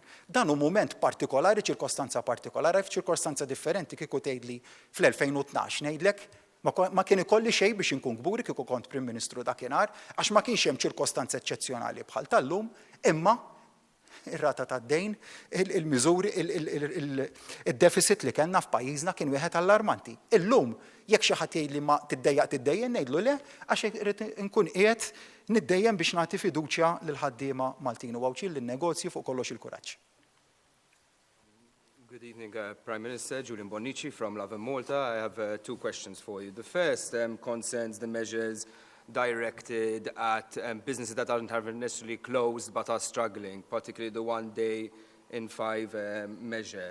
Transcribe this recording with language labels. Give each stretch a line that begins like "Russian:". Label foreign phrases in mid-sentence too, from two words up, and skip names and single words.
Maltese: Dan hu mument partikolari, ċirkostanza partikolari, f'ċirkostanza differenti kieku tgħidli fl-2012 ngħidlek ma kien ikolli xejn biex inkun gburi kieku kont Prim Ministru dakinhar għax ma kienx hemm ċirkostanza eċċezzjonali bħal tal-lum, imma ir-rata tad-dejn, il-miżuri, il-deficit li kellna f'pajjiżna kien wieħed allarmanti. Illum jekk xi ħadd jgħid li ma tiddejjaq ngħidlu le għax irid inkun qiegħed niddejjem biex nagħti fiduċja lil ħaddiema Maltin u Awċin lin-negozji fuq kollox il-kuraġġ.
English: Good evening, Prime Minister. Julian Bonnici from Love and Malta. I have 2 questions for you. The first concerns the measures directed at businesses that aren't necessarily closed but are struggling, particularly the 1 day in 5 measure.